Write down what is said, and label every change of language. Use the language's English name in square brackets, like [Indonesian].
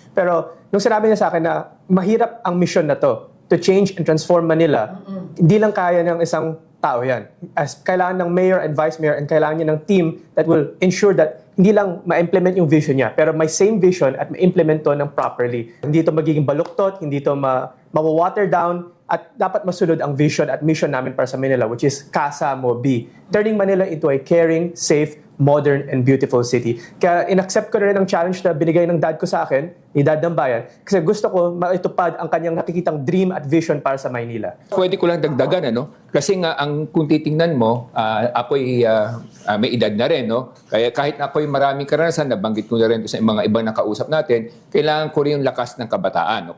[Filipino] Pero nung sinabi niya sa akin na mahirap ang mission na [English] to change and transform Manila, [Filipino] hindi lang kaya ng isang tao yan. As kailangan ng mayor and vice mayor and kailangan niya ng team [English] that will ensure that [Filipino] hindi lang ma-implement yung vision niya, pero may same vision at ma-implement to ng properly. Hindi ito magiging baluktot, hindi ito ma-water down, at dapat masunod ang vision at mission namin para sa Manila, [English] which is [Filipino] Casa Mo B. [English] Turning Manila into a caring, safe, modern, and beautiful city. [Filipino] Kaya in-accept ko na rin ang challenge na binigay ng dad ko sa akin, ni Dad ng Bayan, kasi gusto ko maitupad ang kanyang nakikitang dream at vision para sa Maynila. Pwede ko lang dagdagan, ano? Kasi nga, kung titingnan mo, ako'y may edad na rin, no? Kaya kahit ako'y maraming karanasan, nabanggit ko na rin sa mga ibang nakausap natin, kailangan ko rin yung lakas ng kabataan. No?